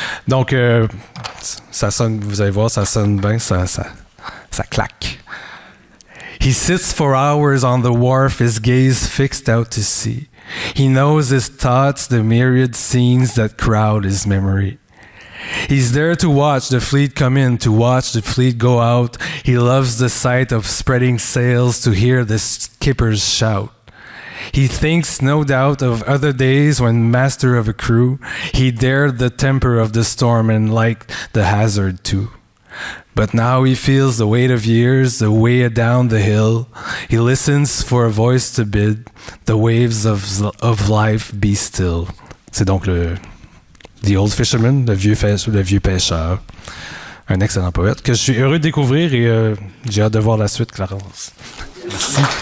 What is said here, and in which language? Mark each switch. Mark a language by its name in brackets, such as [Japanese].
[French] Donc, ça sonne, vous allez voir, ça sonne bien, ça claque. [English] He sits for hours on the wharf, his gaze fixed out to sea. He knows his thoughts, the myriad scenes that crowd his memory. He's there to watch the fleet come in, to watch the fleet go out. He loves the sight of spreading sails, to hear the skippers shout. He thinks, no doubt, of other days when, master of a crew, he dared the temper of the storm and liked the hazard too. But now he feels the weight of years, the way down the hill. He listens for a voice to bid the waves of life be still. [French] C'est donc The Old Fisherman, le vieux pêcheur. Un excellent poète que je suis heureux de découvrir et j'ai hâte de voir la suite, Clarence. Merci.